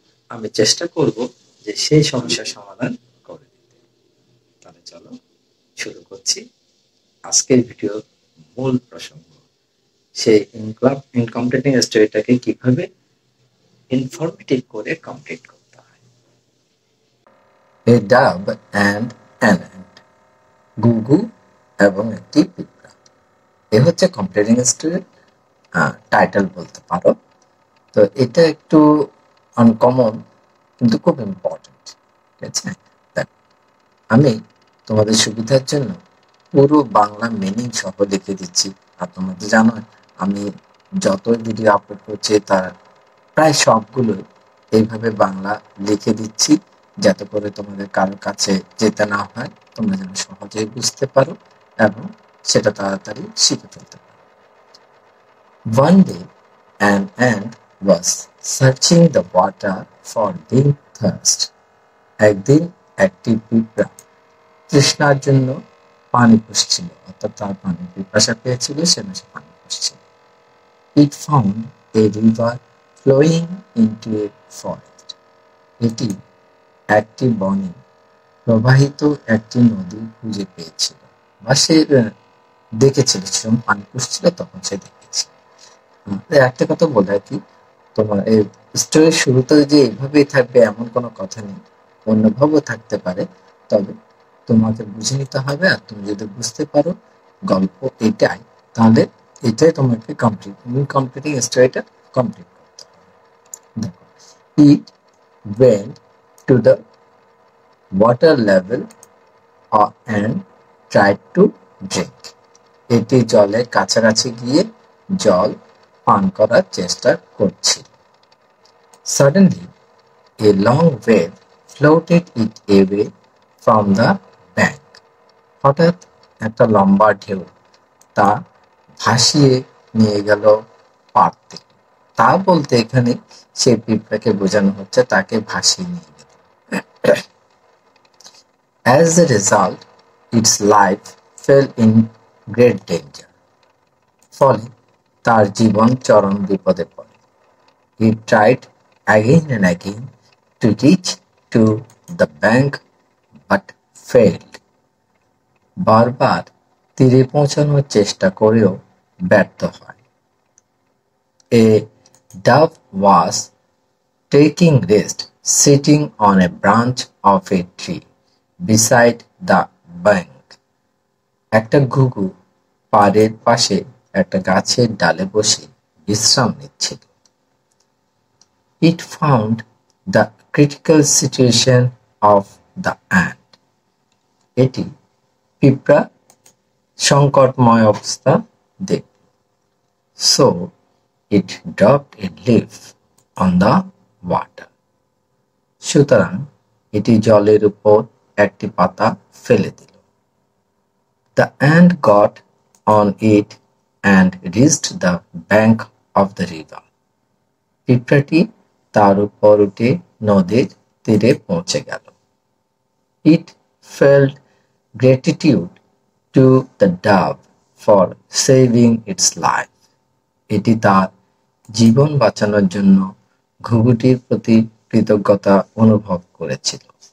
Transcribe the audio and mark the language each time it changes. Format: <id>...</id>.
<bn>আমি চেষ্টা করব যে সেই সমস্যার সমাধান করে দিতে। তাহলে চলো শুরু করছি আজকের ভিডিওর মূল প্রসঙ্গ, সেই ইনকমপ্লিটিং স্টোরিটাকে কিভাবে ইনফরমেটিভ করে কমপ্লিট করতে হয়।</bn> <en>A dove and an ant,</en> <bn>গুগু এবং একটি পিঁপড়া। এ হচ্ছে কমপ্লিটিং স্টোরির টাইটেল বলতে পারো। তো এটা একটু আনকমন কিন্তু খুব ইম্পর্টেন্ট, ঠিক আছে? আমি তোমাদের সুবিধার জন্য পুরো বাংলা মিনিং সহ লিখে দিচ্ছি। আর তোমাদের জানো, আমি যত ভিডিও আপলোড করছি তার প্রায় সবগুলো এইভাবে বাংলা লিখে দিচ্ছি, যাতে করে তোমাদের কারোর কাছে যেতে না হয়, তোমরা যেন সহজেই বুঝতে পারো এবং সেটা তাড়াতাড়ি শিখে ফেলতে পারো।</bn> <en>One day, an ant was searching the water for being thirst.</en> <bn>একদিন একটি পিঁপড়া তৃষ্ণার জন্য পানি খুঁজছিল, অর্থাৎ তার পানির পিপাসা পেয়েছিল, সে পানি খুঁজছিল।</bn> <en>It found a river flowing into a forest.</en> <bn>এটি একটি বনে প্রবাহিত একটি নদী খুঁজে পেয়েছিল, বা সে দেখেছিল, যখন পানি খুঁজছিল তখন সে দেখেছিল। একটা কথা বলে রাখি, তোমার এই স্টোরির শুরুতে যে এইভাবেই থাকবে এমন কোনো কথা নেই, অন্যভাবেও থাকতে পারে। তবে তোমাকে বুঝে নিতে হবে, আর তুমি যদি বুঝতে পারো গল্প এটাই, তাহলে এটাই তোমাকে কমপ্লিটিং স্টোরিটা কমপ্লিট করতে হবে।</bn> <en>দেখো, it went to the water level and tried to drink.</en> <bn>এটি জলের কাছাকাছি গিয়ে জল পান করার চেষ্টা করছিল।</bn> <en>Suddenly, a long wave floated it away from the bank.</en> <bn>হঠাৎ একটা লম্বা ঢেউ তা ভাসিয়ে নিয়ে গেল পাড় থেকে। তা বলতে এখানে সেই পিঁপড়াকে বোঝানো হচ্ছে তাকে ভাসিয়ে নিয়ে গেল।</bn> <en>As a result, its life fell in great danger.</en> <bn>ফলে তার জীবন চরম বিপদে পড়ে।</bn> <en>He tried again and again to reach to the bank but failed.</en> <bn>বারবার তীরে পৌঁছানোর চেষ্টা করেও ব্যর্থ হয়।</bn> <en>A dove was taking rest sitting on a branch of a tree beside the bank.</en> <bn>একটা ঘুঘু পাড়ের পাশে একটা গাছের ডালে বসে বিশ্রাম নিচ্ছিল।</bn> <en>It found the critical situation of the ant.</en> <bn>এটি পিঁপড়া সংকটময় অবস্থা দেখল।</bn> <en>So it dropped a leaf on the water.</en> <bn>সুতরাং এটি জলের উপর একটি পাতা ফেলে দিল।</bn> <en>The ant got on it and reached the bank of the river.</en> <bn>পিঁপড়াটি তার উপর উঠে নদীর তীরে পৌঁছে গেল।</bn> <en>It felt gratitude to the dove for saving its life.</en> <bn>এটি তার জীবন বাঁচানোর জন্য ঘুঘুটির প্রতি কৃতজ্ঞতা অনুভব করেছিল।</bn>